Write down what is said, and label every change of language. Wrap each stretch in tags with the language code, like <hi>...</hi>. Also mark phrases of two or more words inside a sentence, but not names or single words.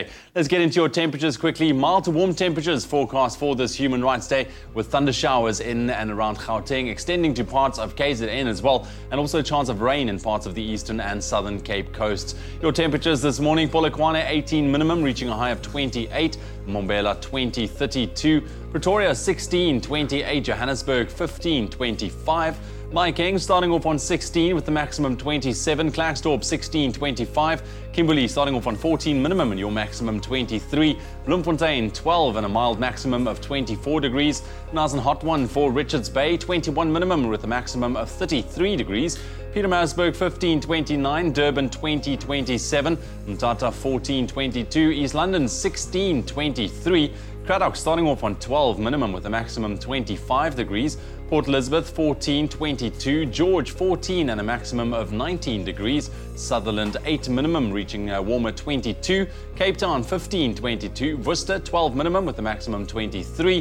<en>Let's get into your temperatures quickly. Mild to warm temperatures forecast for this Human Rights Day with thunder showers in and around Gauteng, extending to parts of KZN as well, and also a chance of rain in parts of the eastern and southern Cape coasts. Your temperatures this morning: Polokwane 18 minimum, reaching a high of 28. Mbombela 20, 32. Pretoria 16, 28. Johannesburg 15, 25. Mahikeng starting off on 16 with the maximum 27. Klerksdorp 16, 25. Kimberley starting off on 14 minimum and your maximum 23. Bloemfontein 12 and a mild maximum of 24 degrees. Nice and hot one for Richards Bay, 21 minimum with a maximum of 33 degrees. Pietermaritzburg 15, 29. Durban 20, 27. Mthatha 14, 22. East London 16, 23. Cradock starting off on 12 minimum with a maximum 25 degrees. Port Elizabeth 14, 22. George 14 and a maximum of 19 degrees. Sutherland 8 minimum reaching a warmer 22. Cape Town 15, 22. Worcester 12 minimum with a maximum 23.</en>